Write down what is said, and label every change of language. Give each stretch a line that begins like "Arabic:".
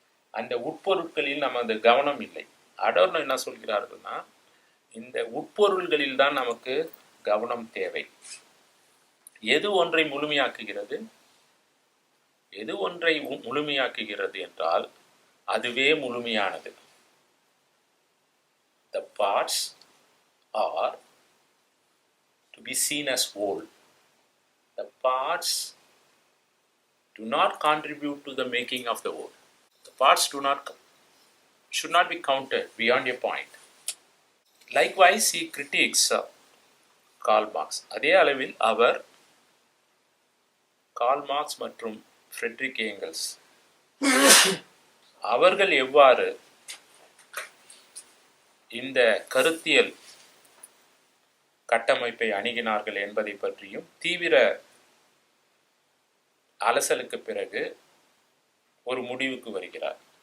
Tamil: அந்த உட்பொருட்களில் நமது கவனம் இல்லை. அடோர்னோ என்ன சொல்கிறார்கள்னா, இந்த உட்பொருள்களில் தான் நமக்கு கவனம் தேவை. எது ஒன்றை முழுமையாக்குகிறது? எது ஒன்றை முழுமையாக்குகிறது என்றால் அதுவே முழுமையானது.
English: The parts are to be seen as whole. The parts do not contribute to the making of the whole. The parts should not be counted beyond a point. Likewise, he critiques Karl Marx.
Tamil: அதே அளவில் அவர் Karl Marx மற்றும் Frederick Engels அவர்கள் எவ்வாறு இந்த கருத்தியல் கட்டமைப்பை அணுகினார்கள் என்பதை பற்றியும் தீவிர அலசலுக்கு பிறகு ஒரு முடிவுக்கு வருகிறார்.